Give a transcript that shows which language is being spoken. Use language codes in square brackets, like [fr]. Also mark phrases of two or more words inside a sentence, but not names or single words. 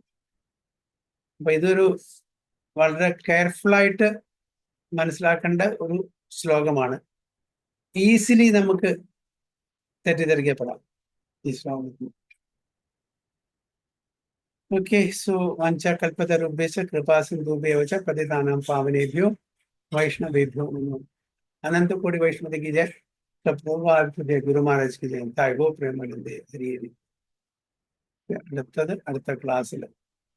[ml] അപ്പൊ ഇതൊരു വളരെ കെയർഫുൾ ആയിട്ട് മനസ്സിലാക്കേണ്ട ഒരു ശ്ലോകമാണ്. ഈസിലി നമുക്ക് തെറ്റിദ്ധരിക്കപ്പെടാം ഈ ശ്ലോകത്തിൽ. [en] okay, so [sa] വാഞ്ചാകൽപതരുഭ്യശ്ച കൃപാസിന്ധുഭ്യോ ച പതിതാനാം പാവനേഭ്യോ वैष्णवेभ्यो नमः। [hi] अनंत कोटि वैष्णव की जय। सब गुरु महाराज की जय। [bn] তাইগো প্রেমানন্দে হরি হরি। [ml] അടുത്ത ക്ലാസ്സിൽ